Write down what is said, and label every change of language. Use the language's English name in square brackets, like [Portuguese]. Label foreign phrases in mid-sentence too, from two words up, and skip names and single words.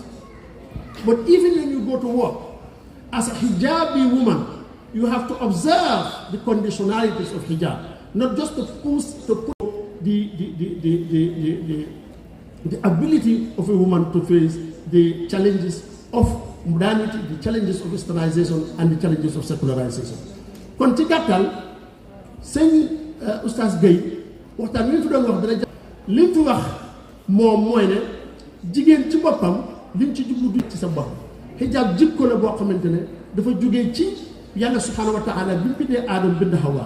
[English] But even when you go to work, as a hijabi woman, you have to observe the conditionalities of hijab, not just to put the ability of a woman to face the challenges of modernity, the challenges of westernization, and the challenges of secularization. [Wolof] Kon ci gàttal sëñ Oustaz Gueye waxtaan li ñu fi doon wax dana li mu fi wax moom mooy ne jigéen ci boppam liñ ci jublu du ci sa bopp. Hijab jikko la boo xamante ne dafa jógee ci yàlla [Arabic] سبحانه وتعالى [Wolof] bi mu bindee aadam bind Hawa.